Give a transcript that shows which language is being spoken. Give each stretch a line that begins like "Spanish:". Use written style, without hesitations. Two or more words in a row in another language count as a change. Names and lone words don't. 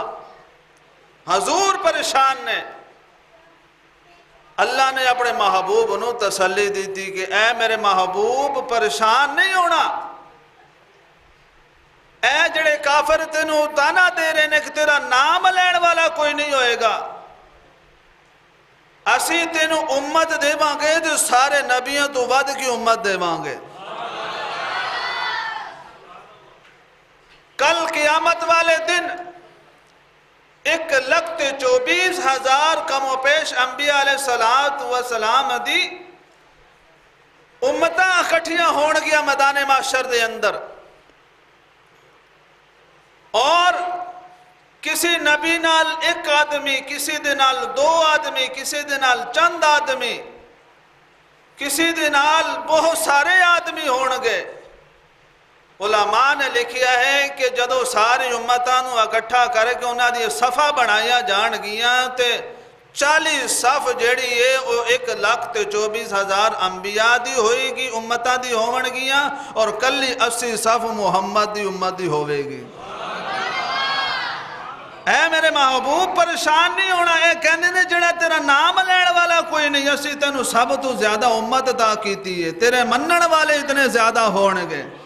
Punjabi: حضور پریشان نے، اللہ نے اپنے محبوب نو تسلی دی تھی کہ اے میرے محبوب پریشان نہیں ہونا، اے جڑے کافر تینوں تانا دے رہے نے کہ تیرا نام لین والا کوئی نہیں ہوئے گا، اسی تینوں امت دے مانگے جو سارے نبیوں تو ود کی امت دے مانگے۔ کل قیامت والے دن 1,24,000 کم و پیش انبیاء علیہ السلام دی امتاں اکٹھیاں ہون گیا میدان محشر دے اندر، اور کسی نبی نال ایک آدمی، کسی دے نال 2 آدمی، کسی دے نال چند آدمی، کسی دے نال بہت سارے آدمی ہون گے۔ علماء نے لکھیا ہے کہ جدو ساری امتاں نو اکٹھا کر کے انہاں دی صفحہ بنایا جان گیاں تے 40 صف جیڑی ہے وہ 1,24,000 انبیاء دی ہوئے گی، امتاں دی ہون گیاں، اور کلی 80 صف محمد دی امت دی ہوئے گی۔ اے میرے محبوب پریشان نہیں ہونا، اے کہنے نے جڑا تیرا نام لین والا کوئی نہیں، اسی تینوں سب تو زیادہ امت عطا کیتی ہے، تیرے منن والے اتنے زیادہ ہونگے۔